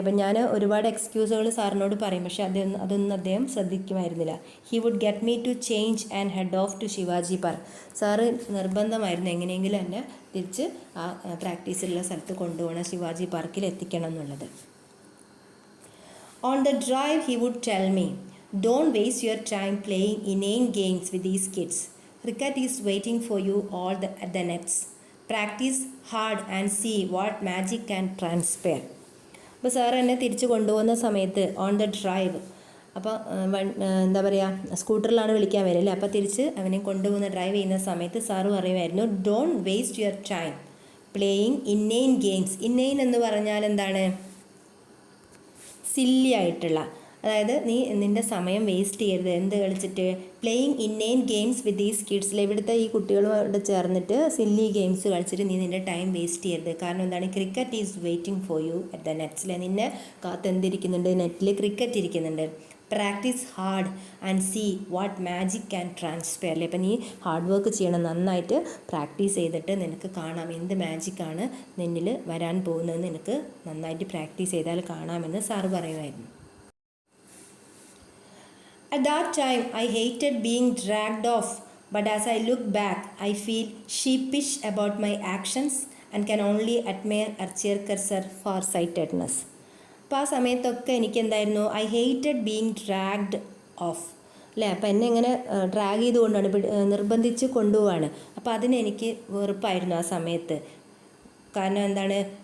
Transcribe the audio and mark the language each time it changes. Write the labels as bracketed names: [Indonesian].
[Malayalam] അപ്പം ഞാൻ ഒരുപാട് എക്സ്ക്യൂസുകൾ സാറിനോട് പറയും, പക്ഷേ അതൊന്നും അദ്ദേഹം ശ്രദ്ധിക്കുമായിരുന്നില്ല. [English] He would get me to change and head off to Shivaji Park. [Malayalam] Sir നിർബന്ധമായിരുന്നു എങ്ങനെയെങ്കിലും എന്നെ തിരിച്ച് ആ പ്രാക്ടീസിലുള്ള സ്ഥലത്ത് കൊണ്ടുപോകണം, ശിവാജി പാർക്കിൽ എത്തിക്കണം എന്നുള്ളത്. [English] On the drive, he would tell me, "Don't waste your time playing inane games with these kids. Cricket is waiting for you at the nets. Practice hard and see what magic can transpire." [Malayalam] അപ്പോൾ sir എന്നെ തിരിച്ച് കൊണ്ടുപോകുന്ന സമയത്ത് [English] on the drive, [Malayalam] അപ്പോൾ എന്താ പറയുക, സ്കൂട്ടറിലാണ് വിളിക്കാൻ വരില്ലേ, അപ്പോൾ തിരിച്ച് അവനെ കൊണ്ടുപോകുന്ന ഡ്രൈവ് ചെയ്യുന്ന സമയത്ത് സാറ് പറയുമായിരുന്നു, [English] "Don't waste your time playing inane games." [Malayalam] ഇന്നെയിൻ എന്ന് പറഞ്ഞാൽ എന്താണ്? സില്ലി ആയിട്ടുള്ള, അതായത് നീ നിൻ്റെ സമയം വേസ്റ്റ് ചെയ്യരുത്. എന്ത് കളിച്ചിട്ട്? [English] playing inane games with these [Malayalam] കിഡ്സിൽ, ഇവിടുത്തെ ഈ കുട്ടികളോട് ചേർന്നിട്ട് സില്ലി ഗെയിംസ് കളിച്ചിട്ട് നീ നിൻ്റെ ടൈം വേസ്റ്റ് ചെയ്യരുത്. കാരണം എന്താണ്? [English] cricket is waiting for you at the നെറ്റ്സിൽ, [Malayalam] നിന്നെ കാത്തെന്തിരിക്കുന്നുണ്ട്? നെറ്റിൽ ക്രിക്കറ്റ് ഇരിക്കുന്നുണ്ട്. [English] Practice hard and see what magic can transfer അല്ലേ. [Malayalam] അപ്പം നീ ഹാർഡ് വർക്ക് ചെയ്യണം, നന്നായിട്ട് പ്രാക്ടീസ് ചെയ്തിട്ട് നിനക്ക് കാണാം എന്ത് മാജിക്കാണ് നിന്നിൽ വരാൻ പോകുന്നതെന്ന് നിനക്ക് നന്നായിട്ട് പ്രാക്ടീസ് ചെയ്താൽ കാണാമെന്ന് സാറ് പറയുമായിരുന്നു. [English] At that time, I hated being dragged off, but as I look back, I feel sheepish about my actions and can only admire Archerkar's far-sightedness. [Malayalam] അപ്പോൾ ആ സമയത്തൊക്കെ എനിക്ക് എന്തായിരുന്നു? [English] I hated being dragged off [Malayalam] അല്ലേ. അപ്പോൾ എന്നെ ഇങ്ങനെ ഡ്രാഗ് ചെയ്തുകൊണ്ടാണ്, നിർബന്ധിച്ച് കൊണ്ടുപോവാണ്. അപ്പോൾ അതിനെനിക്ക് വെറുപ്പായിരുന്നു ആ സമയത്ത്. കാരണം എന്താണ്?